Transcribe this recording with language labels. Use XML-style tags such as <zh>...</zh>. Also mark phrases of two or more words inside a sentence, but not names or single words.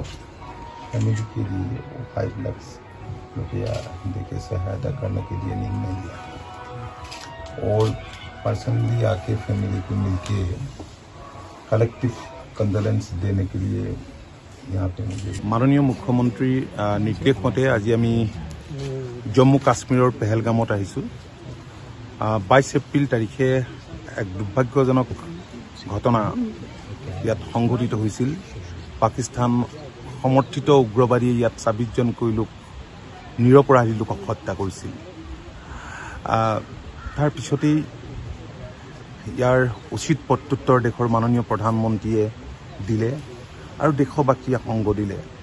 <hi>फैमिली के लिए 5 लाख रुपया देके सहायता करने के लिए निर्णय लिया और पर्सनली आके फैमिली को मिलके</hi> <en>collective condolence</en> <hi>देने के लिए यहाँ पे मुझे</hi> <as>মাননীয় মুখ্যমন্ত্ৰী নিৰ্দেশ মতে আজি আমি জম্মু কাশ্মীৰ পহলগামত আহিছোঁ 22 এপ্ৰিল তাৰিখে এক দুৰ্ভাগ্যজনক ঘটনা ইয়াত সংঘটিত হৈছিল। পাকিস্তান সমৰ্থিত উগ্ৰবাদীয়ে ইয়াত 26 জনকৈ লোক নিৰপৰাধী লোকক হত্যা কৰিছিল। তাৰ পিছতেই ইয়াৰ উচিত প্ৰত্যুত্তৰ দেশৰ মাননীয় প্ৰধানমন্ত্ৰীয়ে দিলে আৰু দেশবাসীয়ে সংগ দিলে।</as>